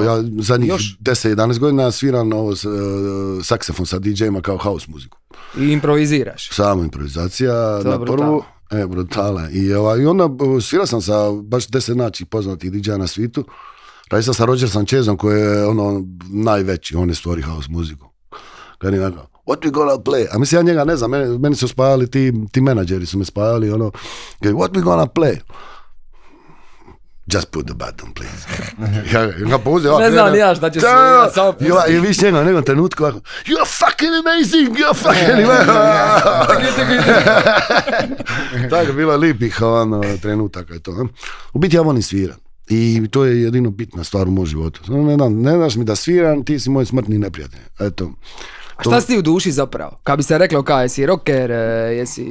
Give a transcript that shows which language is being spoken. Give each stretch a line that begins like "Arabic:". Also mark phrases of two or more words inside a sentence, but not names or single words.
Croatian: Ja zadnjih 10-11 godina sviram saksofon sa DJ-ima kao house muziku. I improviziraš? Samo improvizacija na prvu. Brutala. I onda svirao sam sa baš 10 poznatih DJ-a na svijetu. Radio sam sa Roger Sanchezom koji je najveći, on je stvori house muziku. Kad je onako,
English: what we gonna play?
Croatian: A mislim, ja njega ne znam, meni su spajali, ti menadžeri su me spajali,
English: what we gonna play? Just put the button, please.
Croatian: Ja ga pozio, Ne znam ni ja šta će svirat, samo pusti. I viš njega u nekom trenutku ovako,
English: you're fucking amazing, you're fucking
Croatian: Tako, bilo je lipih trenutaka i to. U biti ja volim svirat. I to je jedino bitna stvar u mom životu. Ne znaš mi da sviram, ti si moj smrtni neprijatelj. Eto. A šta si ti u duši zapravo? Kad bi se reklo kao, jesi rocker, jesi...